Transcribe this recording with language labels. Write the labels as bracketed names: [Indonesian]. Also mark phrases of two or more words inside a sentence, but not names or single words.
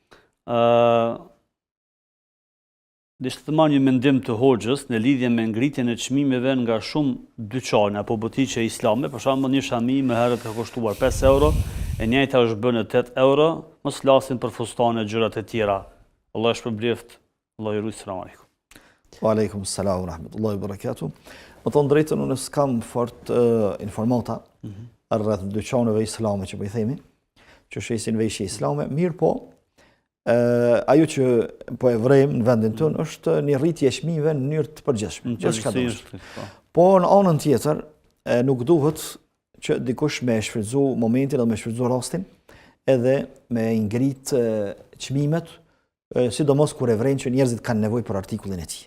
[Albanian] Deshte të marrë një mendim të hoxhës në lidhje me ngritjen e çmimeve nga shumë dyqane apo butiqe islame, për shembull një shami më herët ka kushtuar 5 euro, e njëjta është bërë 8 euro, mos flasin për fustane e gjërat e tjera. Allah shpërbleft, Allah I ruaj, [Arabic] السلام عليكم. وعليكم السلام ورحمة الله وبركاته. [Albanian] Më thonë drejtën, unë s'kam fort informata rreth dyqaneve islame që po I themi, që shesin veshje islame, mirë po, ajo që po e vrejmë në vendin tonë është një rritje e çmimeve në mënyrë të përgjithshme. Po në anën tjetër nuk duhet që dikush me shfrytëzu momentin dhe me shfrytëzu rastin edhe me ngrit çmimet, sidomos kur e vrejnë që njerëzit kanë nevojë për artikullin e tij.